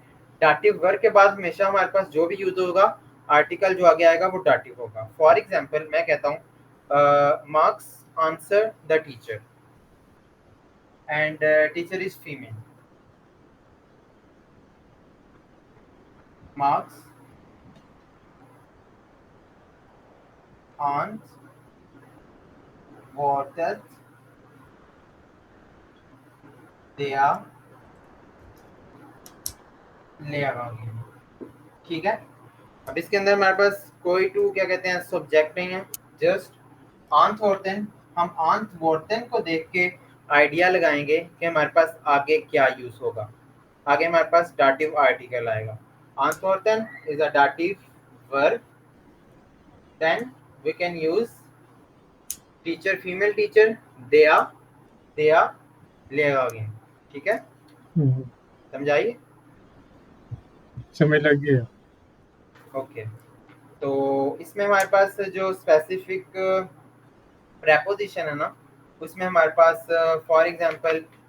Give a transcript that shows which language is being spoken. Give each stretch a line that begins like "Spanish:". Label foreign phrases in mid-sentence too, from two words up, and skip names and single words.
English: dative verb
Hindi: के बाद हमेशा हमारे पास जो भी यूज होगा, आर्टिकल जो आगे आएगा वो डाटिव होगा।
English: for example
Hindi: मैं कहता हूँ
English: Marks answer the teacher, and teacher is female, मार्क्स
German: antwortet der Lehrerin,
Hindi: ठीक है। अब इसके अंदर हमारे पास कोई टू क्या कहते हैं सब्जेक्ट नहीं है, जस्ट antworten। हम antworten को देख के आइडिया लगाएंगे कि हमारे पास आगे क्या यूज होगा। आगे हमारे पास
English: dative article
Hindi: आएगा।
English: antworten is a dative verb, then we can use teacher, female teacher,
German: der Lehrerin,
Hindi: ठीक है। समझाइए, समझ लग गया। ओके। तो इसमें हमारे पास जो
English: specific preposition
Hindi: है ना, उसमें हमारे पास
English: for example